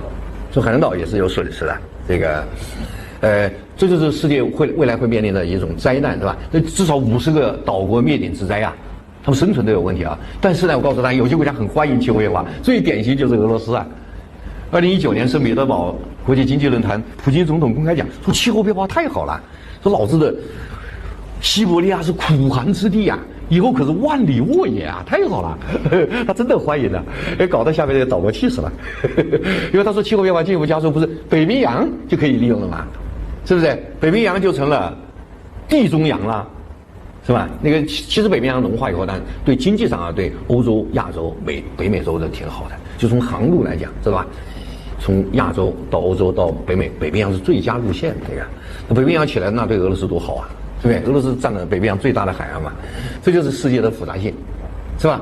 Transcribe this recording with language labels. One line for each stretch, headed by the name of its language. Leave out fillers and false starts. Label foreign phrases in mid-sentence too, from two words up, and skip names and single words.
Chinese: 所以海南島也是有損失的。這就是世界未來會面臨的一種災難，是吧？那至少50個島國滅頂之災啊，他們生存都有問題啊。但是呢，我告訴大家，有些國家很歡迎氣候變化，最典型就是俄羅斯啊。2019年聖彼得堡國際經濟論壇，普京總統公開講說氣候變化太好了，說老子的西伯利亞是苦寒之地啊，以後可是萬里沃野啊，太好了，他真的歡迎的，搞得下面這個島國氣死了，因為他說氣候變化進一步加速，不是北冰洋就可以利用了嗎？是不是？北冰洋就成了地中洋了，是吧？那個其實北冰洋融化以後，但对經濟上啊，對歐洲、亞洲、北美洲的挺好的，就從航路來講，知道吧？從亞洲到歐洲到北美，北冰洋是最佳路線，這個。那北冰洋起來，那對俄羅斯多好啊，對不對？俄羅斯占了北冰洋最大的海岸嘛，這就是世界的複雜性，是吧？